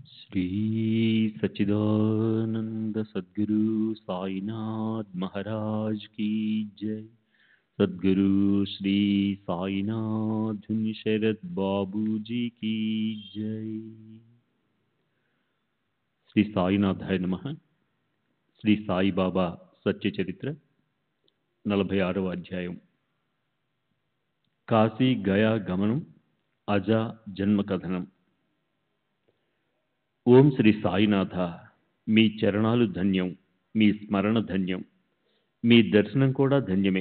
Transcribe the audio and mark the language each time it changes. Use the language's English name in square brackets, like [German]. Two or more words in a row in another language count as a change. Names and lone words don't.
[Hindi] श्री सच्चिदानंद सद्गुरु साईनाथ महाराज की जय। सद्गुरु श्री साईनाथ शरद बाबू जी की जय। [Sanskrit] శ్రీ సాయినాథాయ నమః. [Telugu] శ్రీ సాయిబాబా సత్య చరిత్ర 46వ అధ్యాయం. కాశీ గయా గమనం అజా జన్మ కథనం. ఓం శ్రీ సాయినాథ, మీ చరణాలు ధన్యం, మీ స్మరణ ధన్యం, మీ దర్శనం కూడా ధన్యమే.